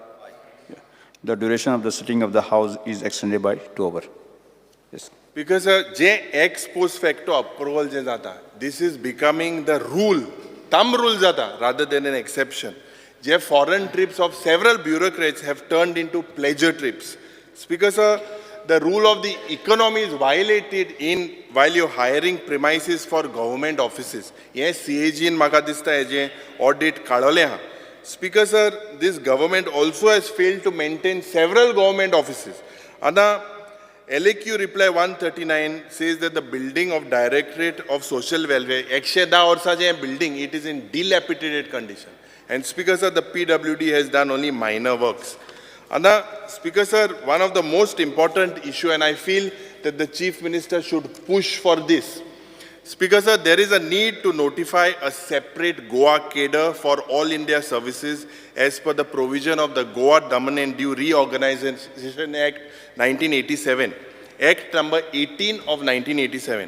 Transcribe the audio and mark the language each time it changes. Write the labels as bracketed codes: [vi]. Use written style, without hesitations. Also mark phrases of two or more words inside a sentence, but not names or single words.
[en] The duration of the sitting of the House is extended by 2 hours. Yes. Because je ex post facto approval [kok] je jata, [en] this is becoming the rule, thumb rule jata, rather than an exception. Je foreign trips of several bureaucrats have turned into pleasure trips. Speaker sir, the rule of the economy is violated while you're hiring premises for government offices. [kok] Yes, CAG in म्हाका दिसता हेजे audit काडले हा. [en] Speaker sir, this government also has failed to maintain several government offices. Ada LAQ reply 139 says that the building of Directorate of Social Welfare, 110 [kok] वर्षा जे [en] building, it is in dilapidated condition. And Speaker sir, the PWD has done only minor works. And Speaker sir, one of the most important issue, and I feel that the Chief Minister should push for this. Speaker sir, there is a need to notify a separate Goa cadre for all India services as per the provision of the Goa Daman and Diu Reorganization Act 1987, Act number 18 of 1987.